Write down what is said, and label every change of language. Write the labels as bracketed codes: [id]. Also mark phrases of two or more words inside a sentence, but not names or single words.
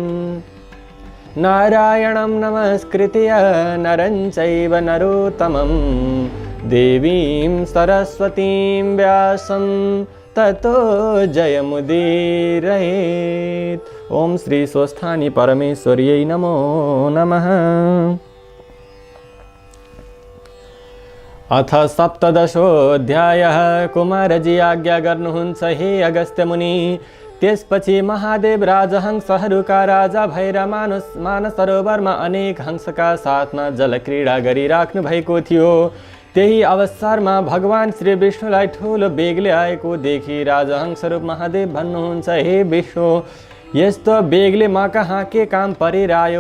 [sa] नारायणं नमस्कृत्य नरं चैव नरोत्तमं देवीं सरस्वतीं व्यासं ततो जयमुदीरयेत्। ओम श्री स्वस्थानी परमेश्वर्यै नमो नमः। अथ सप्तदशोऽध्यायः। [ne] कुमारजी आज्ञा गर्नुहुन्छ हे अगस्त्य मुनि। त्यसपछि महादेव राजहंसहरूका राजा भएर मानसरोवरमा अनेक हंसका साथमा जलक्रीडा गरिराख्नु भएको थियो। त्यही अवसरमा भगवान श्री विष्णुलाई ठुलो बेगले आएको देखि राजहंसरूप महादेव भन्नुहुन्छ, हे विष्णु, यस्तो बेगले म कहाँ के काम परिरह्यो?